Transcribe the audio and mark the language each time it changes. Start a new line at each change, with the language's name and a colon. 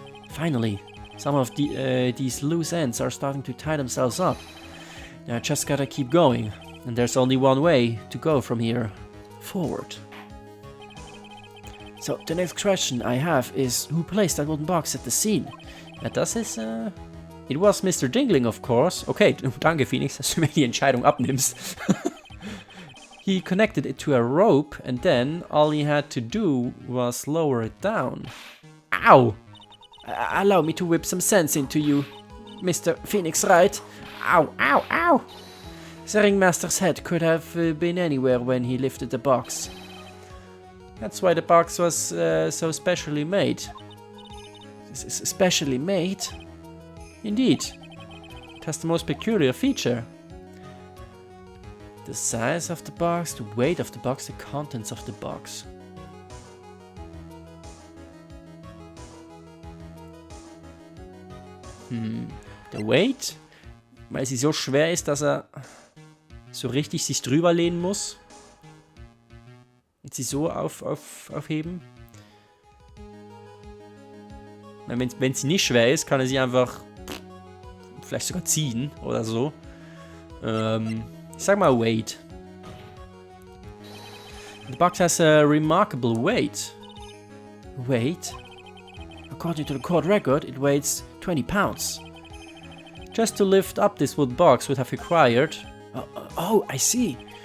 English: Finally, some of these loose ends are starting to tie themselves up. Now I just gotta keep going, and there's only one way to go from here. Forward. So the next question I have is, who placed that wooden box at the scene?
German: Das ist,
English: it was Mr. Dingling, of course.
German: Okay, danke Phoenix, dass du mir die Entscheidung abnimmst.
English: He connected it to a rope, and then all he had to do was lower it down. Ow! Allow me to whip some sense into you, Mr. Phoenix Wright. Ow! The ringmaster's head could have been anywhere when he lifted the box. That's why the box was so specially made. Specially made? Indeed. It has the most peculiar feature. The size of the box, the weight of the box, the contents of the box.
German: Der Weight, weil sie so schwer ist, dass er so richtig sich drüber lehnen muss. Und sie so aufheben. Wenn sie nicht schwer ist, kann er sie einfach vielleicht sogar ziehen oder so. Ich sag mal weight.
English: The box has a remarkable weight. Weight? According to the court record, it weighs 20 pounds. Just to lift up this wood box would have required... Oh, I see.